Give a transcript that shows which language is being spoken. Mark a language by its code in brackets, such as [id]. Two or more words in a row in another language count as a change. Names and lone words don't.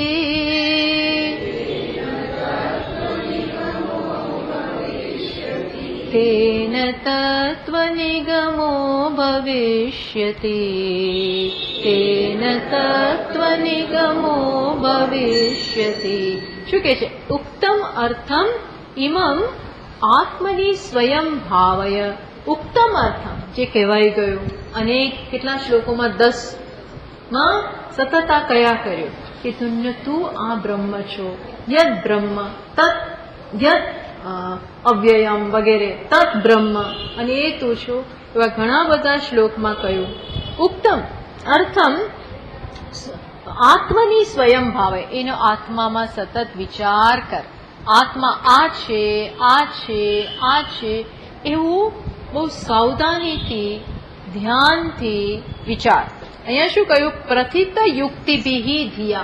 [sa] तेन तत्वनिगमो भविष्यति. तेन तत्वनिगमो भविष्यति. [gu] શું કે છે? [sa] उक्तम अर्थम इमम आत्मनी स्वयं भावय. उक्तम अर्थम [gu] જે કહેવાય ગયું, અનેક કેટલા શ્લોકોમાં 10માં સતત આ કયા કર્યું કે તું આ બ્રહ્મ છો, [sa] यद ब्रह्म तत यद अव्ययम [gu] વગેરે, [sa] तत ब्रह्म, [gu] અને એ તું છું. એવા ઘણા બધા શ્લોકમાં કહ્યું. [sa] उक्तम अर्थम आत्मनी स्वयं भावे, [gu] એનો આત્મામાં સતત વિચાર કર. આત્મા આ છે, આ છે, આ છે, એવું બહુ સાવધાનીથી ધ્યાનથી વિચાર. અહીંયા શું કહ્યું? [sa] प्रथित युक्तिभि धिया.